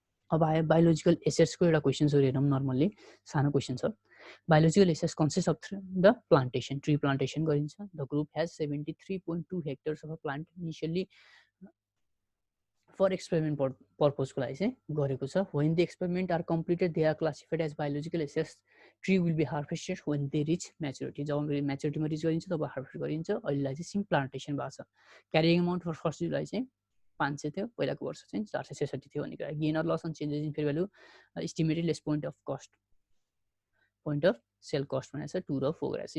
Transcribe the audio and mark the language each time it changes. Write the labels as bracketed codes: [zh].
[ne] अब आयो बायोलोजिकल एसेट्सको एउटा क्वेसन्सहरू हेरौँ। नर्मल्ली सानो क्वेसन छ। [en] biological assets consist of the plantation, [ne] tree plantation गरिन्छ। [en] the group has 73.2 hectares of plant initially for experiment [ne] पर्पजको लागि चाहिँ गरेको छ। [en] When the experiment are completed they are classified as biological assets. Tree will be harvested when they reach maturity, [ne] job म्याच्युरिटीमा rich गरिन्छ तब harvest गरिन्छ। अहिलेलाई चाहिँ सिम प्लान्टेसन भएको छ। क्यारिङ अमाउन्ट फर फर्स्ट जुलाई चाहिँ 500 थियो, पहिलाको वर्ष चाहिँ 466 थियो भन्ने कुरा। [en] gain or loss on changes in fair value estimated less point of cost, point of sale cost [ne] भनेको छ 2 र 4 गरेको छ।